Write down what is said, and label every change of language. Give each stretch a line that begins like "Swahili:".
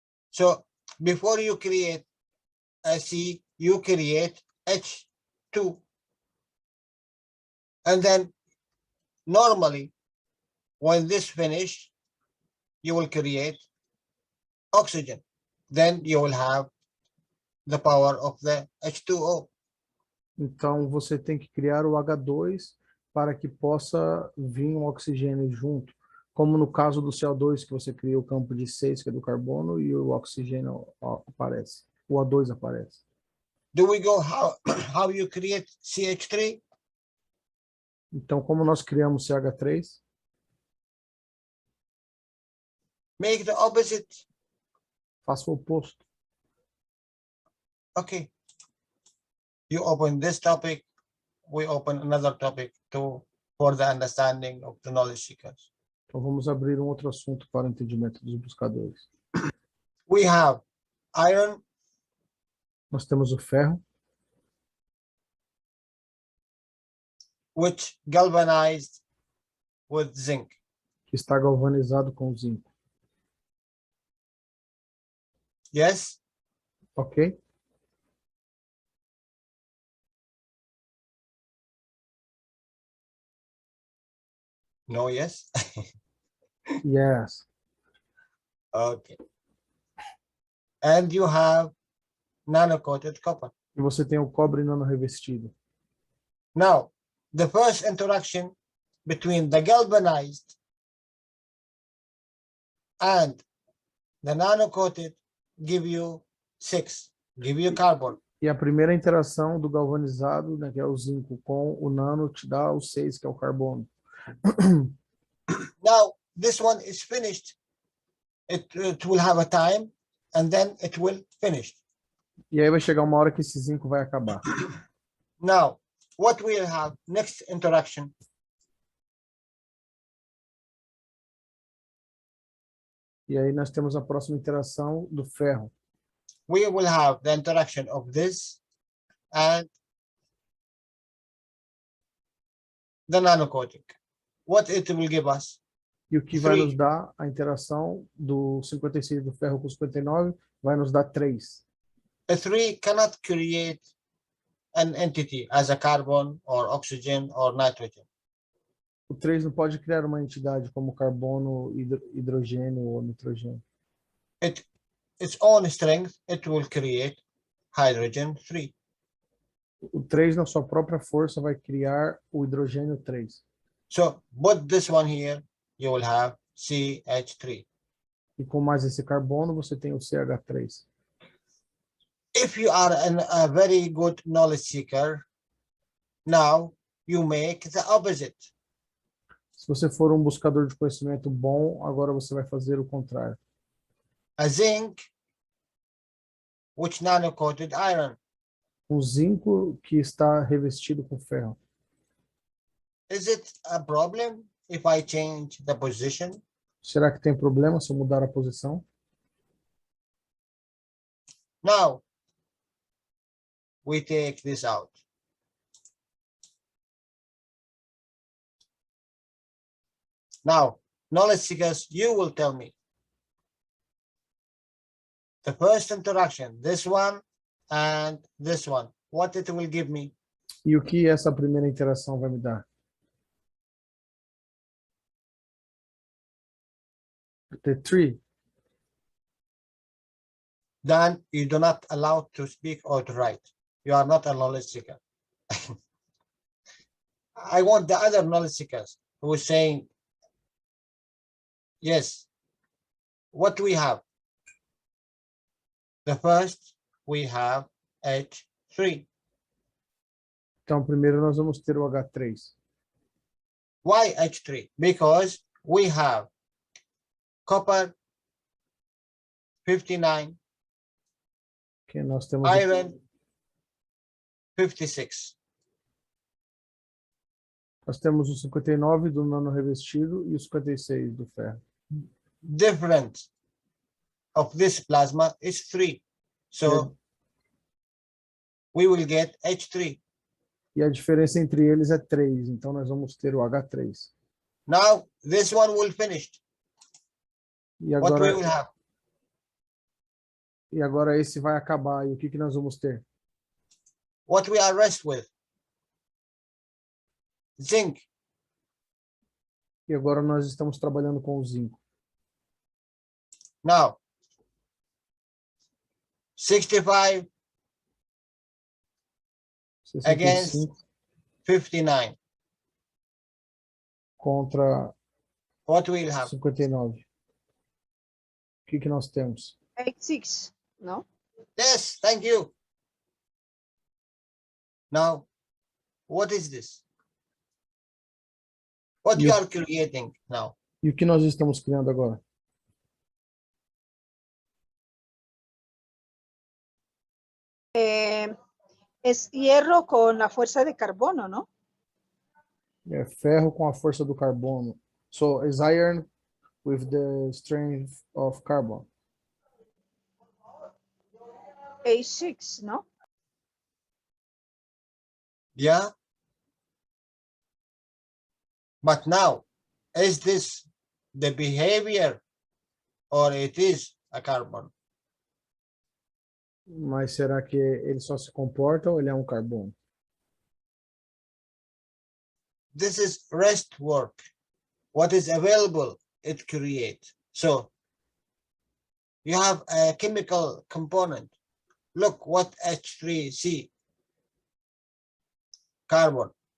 English: So before you create a C, you create H2. And then normally, when this finish, you will create oxygen. Then you will have the power of the H2O.
Portuguese: Então, você tem que criar o H2 para que possa vir um oxigênio junto. Como no caso do CO2, que você cria o campo de 6, que é do carbono, e o oxigênio aparece. O O2 aparece.
English: Do we go how you create CH3?
Portuguese: Então, como nós criamos CH3?
English: Make the opposite.
Portuguese: Faça o oposto.
English: Okay. You open this topic, we open another topic for the understanding of the knowledge seekers.
Portuguese: Então, vamos abrir um outro assunto para o entendimento dos buscadores.
English: We have iron.
Portuguese: Nós temos o ferro,
English: which galvanized with zinc.
Portuguese: que está galvanizado com zinco.
English: Yes? Ok? No, yes? Yes. Okay. And you have nano-coated copper.
Portuguese: E você tem o cobre não revestido.
English: Now, the first interaction between the galvanized and the nano-coated give you 6, give you carbon.
Portuguese: E a primeira interação do galvanizado, né, que é o zinco, com o nano, te dá o 6, que é o carbono.
English: Now, this one is finished. It will have a time. and then it will finish.
Portuguese: E aí vai chegar uma hora que esse zinco vai acabar.
English: Now, what we'll have next interaction?
Portuguese: E aí nós temos a próxima interação do ferro.
English: We will have the interaction of this and the nanocoating. What it will give us?
Portuguese: E o que vai nos
English: Three.
Portuguese: dar a interação do 56 do ferro com 59 vai nos dar 3.
English: A 3 cannot create an entity as a carbon or oxygen or nitrogen.
Portuguese: O 3 não pode criar uma entidade como carbono, hidrogênio ou nitrogênio.
English: Its own strength, it will create hydrogen 3.
Portuguese: O 3, na sua própria força, vai criar o hidrogênio 3.
English: So put this one here, you will have CH3.
Portuguese: E com mais esse carbono, você tem o CH3.
English: If you are a very good knowledge seeker, now you make the opposite.
Portuguese: Se você for um buscador de conhecimento bom, agora você vai fazer o contrário.
English: A zinc, which nano-coated iron.
Portuguese: Um zinco que está revestido com ferro.
English: Is it a problem if I change the position?
Portuguese: Será que tem problema se eu mudar a posição?
English: Now, we take this out. Now, knowledge seekers, you will tell me. The first interaction, this one and this one, what it will give me?
Portuguese: E o que essa primeira interação vai me dar?
English: The 3. Then you do not allow to speak or to write. You are not a knowledge seeker. I want the other knowledge seekers who is saying, yes, what do we have? The first, we have H3.
Portuguese: Então, primeiro nós vamos ter o H3.
English: Why H3? Because we have copper 59,
Portuguese: Que nós temos
English: iron 56.
Portuguese: Nós temos o 59 do nano revestido e o 56 do ferro.
English: Difference of this plasma is 3. So we will get H3.
Portuguese: E a diferença entre eles é 3. Então nós vamos ter o H3.
English: Now this one will finish.
Portuguese: E
English: What we
Portuguese: agora,
English: will have?
Portuguese: e agora esse vai acabar. E o que que nós vamos ter?
English: What we are rest with? Zinc.
Portuguese: E agora nós estamos trabalhando com o zinco.
English: Now 65 against 65 59.
Portuguese: contra
English: What we'll have?
Portuguese: 59. O que que nós temos?
English: 86, no? Yes, thank you. Now, what is this? What you are creating now?
Portuguese: E o que nós estamos criando agora?
Spanish: Es hierro con la fuerza de carbono, ¿no?
Portuguese: É ferro com a força do carbono.
English: So, is iron with the strength of carbon.
Spanish: A6, ¿no?
English: Yeah. But now, is this the behavior or it is a carbon?
Portuguese: Mas será que ele só se comporta ou ele é um carbono?
English: This is rest work. What is available, it creates. So you have a chemical component. Look what H3C, carbon.